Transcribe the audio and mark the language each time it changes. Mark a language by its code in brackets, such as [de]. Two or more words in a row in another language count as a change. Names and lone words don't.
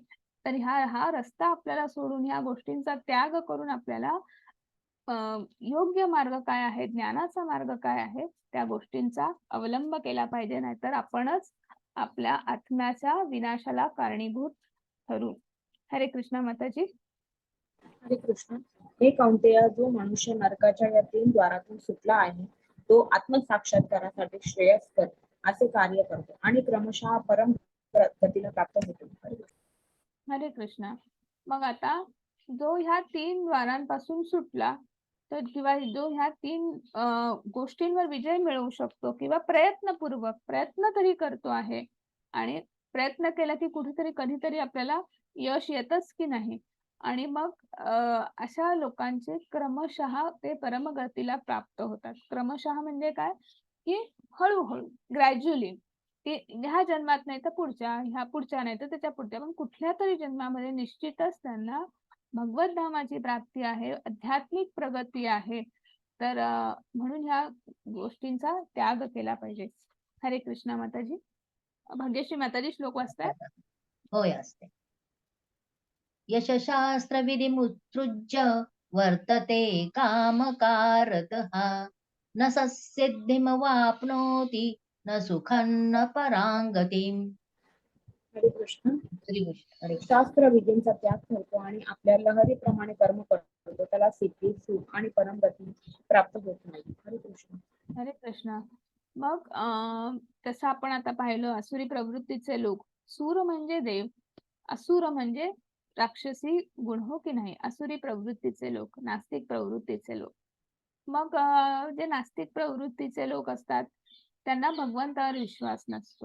[mr] तर हा रस्ता आपल्याला सोडून ह्या गोष्टींचा त्याग करून आपल्याला योग्य मार्ग काय आहे, ज्ञानाचा मार्ग काय आहे, त्या गोष्टींचा अवलंब केला पाहिजे. नाहीतर आपणच आपल्या आत्म्याच्या विनाशाला कारणीभूत ठरू. हरे कृष्ण माताजी. हरे कृष्ण. हे कौंतेय, जो मनुष्य नरकाच्या या 3 द्वारातून सुटला आहे तो आत्मसाक्षात्कारासाठी श्रेयस्कर असे कार्य करतो आणि क्रमशः परम गतीला प्राप्त होतो. हरे कृष्ण. हरे कृष्ण. मग आता जो ह्या 3 द्वारांपासून सुटला तर किंवा जो ह्या 3 गोष्टींवर विजय मिळवू शकतो किंवा प्रयत्नपूर्वक प्रयत्न तरी करतो आहे आणि प्रयत्न केला की कुठेतरी कधीतरी आपल्याला यश येतच की नाही. आणि मग अशा लोकांचे क्रमशः ते परमगतीला प्राप्त होतात. क्रमशः म्हणजे काय, की हळूहळू ग्रॅज्युअली, की ह्या जन्मात नाही तर पुढच्या, ह्या पुढच्या नाही तर त्याच्या पुढच्या, पण कुठल्या तरी जन्मामध्ये निश्चितच त्यांना भगवत धामाची प्राप्ती आहे, आध्यात्मिक प्रगती आहे. तर म्हणून ह्या गोष्टींचा त्याग केला पाहिजे. हरे कृष्ण माताजी. भाग्यश्री माताजी श्लोक वाचताय. होय असते. [sa] यशशास्त्र विधिमुत्सृज्य वर्तते कामकारतः न सिद्धिमवाप्नोति न सुखं न परांगतिम्. [mr] हरे कृष्ण. हरे कृष्ण. हरे कृष्ण. शास्त्र विधींचा त्याग करतो आणि आपल्या लहरीप्रमाणे कर्म करतो त्याला सिद्धी, सुख आणि परमगती प्राप्त होत नाही. हरे कृष्ण. हरे कृष्ण. मग तसं आपण आता पाहिलं असुरी प्रवृत्तीचे लोक. सूर म्हणजे देव, असुर म्हणजे राक्षसी गुण, हो की नाही. असुरी प्रवृत्तीचे लोक, नास्तिक प्रवृत्तीचे लोक. मग जे नास्तिक प्रवृत्तीचे लोक असतात त्यांना भगवंतावर विश्वास नसतो.